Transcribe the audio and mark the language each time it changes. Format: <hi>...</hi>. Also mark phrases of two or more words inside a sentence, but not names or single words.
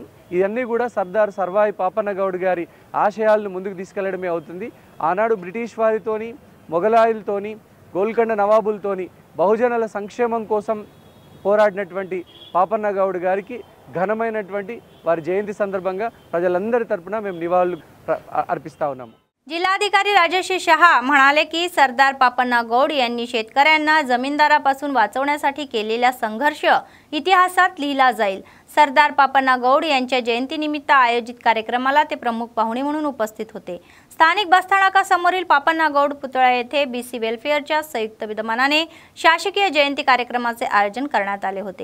<te>ఇవన్నీ కూడా సర్దార్ సర్వాయి పాపన్న గౌడ్ గారి ఆశయాలను ముందుకు తీసుకెళ్లడమే అవుతుంది। ఆనాడు బ్రిటిష్ వారితోని మొఘలాయులతోని గోల్కొండ నవాబులతోని బహుజనుల సంక్షేమం కోసం పోరాడినటువంటి పాపన్న గౌడ్ గారికి ఘనమైనటువంటి వారి జయంతి సందర్భంగా ప్రజలందరి తరపున మేము నివాళులు अर्पिस्ता ఉన్నాము।</te> <mr>जिल्हाधिकारी राजेश शहा म्हणाले की सरदार पापण्णा गौड यांनी शेतकऱ्यांना जमीनदारापासून वाचवण्यासाठी केलेला संघर्ष इतिहासात लिहिला जाईल। सरदार पापण्णा गौड यांच्या जयंतीनिमित्त आयोजित कार्यक्रमाला ते प्रमुख पाहुणे म्हणून उपस्थित होते। स्थानिक बसस्थानकासमोरील पापण्णा गौड पुतळा येथे बीसी वेलफेअरच्या संयुक्त विद्यमानाने शासकीय जयंती कार्यक्रमाचे आयोजन करण्यात आले होते।</mr>